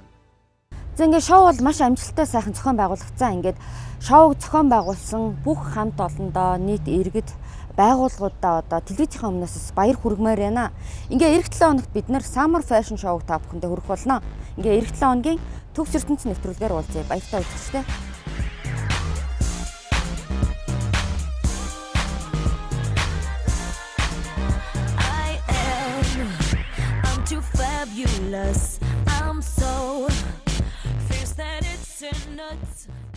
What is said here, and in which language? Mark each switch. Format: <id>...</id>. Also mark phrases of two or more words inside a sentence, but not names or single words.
<mn>За ингээд шоу бол маш амжилттай сайхан зохион байгуулагдсан. Ингээд шоуг зохион байгуулсан бүх хамт олондоо нийт иргэд байгууллагуудаа одоо телевизийн өмнөөс баяр хүргэмээр байна. Ингээ эх 7 хоногт бид нэр Summer Fashion Show та бүхэндээ хүргэх болно. Ингээ эх 7 хоногийн төгс ертөнцийн нэвтрүүлгээр уулзъя. Баяртай үзэгчтэй.</mn> <en>I'm so fierce that it's nuts.</en>